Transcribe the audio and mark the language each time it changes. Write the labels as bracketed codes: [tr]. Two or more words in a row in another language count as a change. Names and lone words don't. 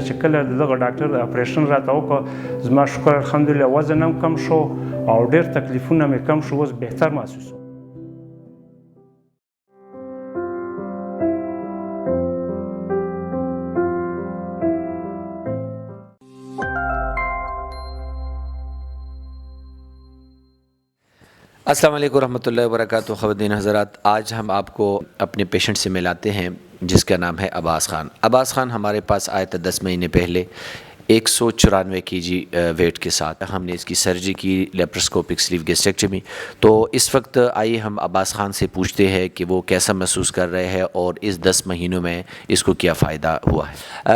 [ps] چې کله دغه ډاکټر اپریشن راته وکړ، زما شکر الحمدلله وزن هم کم شو او ډېر تکلیفونه مې کم شو، اوس بهتر محسوسوم. [ar] السلام علیکم ورحمۃ اللہ وبرکاتہ۔ [ur] خواتین حضرات، آج ہم آپ کو اپنے پیشنٹ سے ملاتے ہیں جس کا نام ہے عباس خان۔ عباس خان ہمارے پاس آیا تھا 10 مہینے پہلے 194 kg ویٹ کے ساتھ۔ ہم نے اس کی سرجری کی، [en] laparoscopic sleeve gastrectomy. [ur] تو اس وقت آئیے ہم عباس خان سے پوچھتے ہیں کہ وہ کیسا محسوس کر رہے ہیں اور اس 10 مہینوں میں اس کو کیا فائدہ ہوا ہے۔